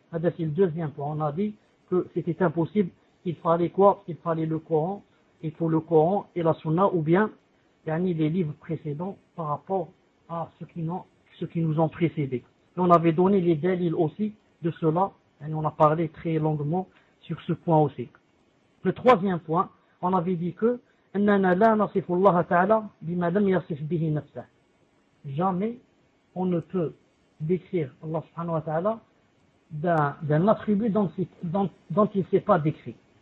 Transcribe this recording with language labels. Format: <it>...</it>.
<fr>C'est le deuxième point. On a dit que c'était impossible. Il fallait quoi? Il fallait le Coran. Il faut le Coran et la Sunna ou bien gagner les livres précédents par rapport à ceux qui nous ont précédés. Et on avait donné les délits aussi de cela, et on a parlé très longuement sur ce point aussi. Le troisième point, on avait dit que</fr> <ar>إِنَّنَا لَا نَصِفُ اللَّهَ تَعَلَى بِمَا لَمْ يَصِفْ بِهِ نَفْسَهُ.</ar> <fr>Jamais on ne peut décrire Allah subhanahu wa ta'ala d'un attribut dont il ne s'est pas décrit.</fr>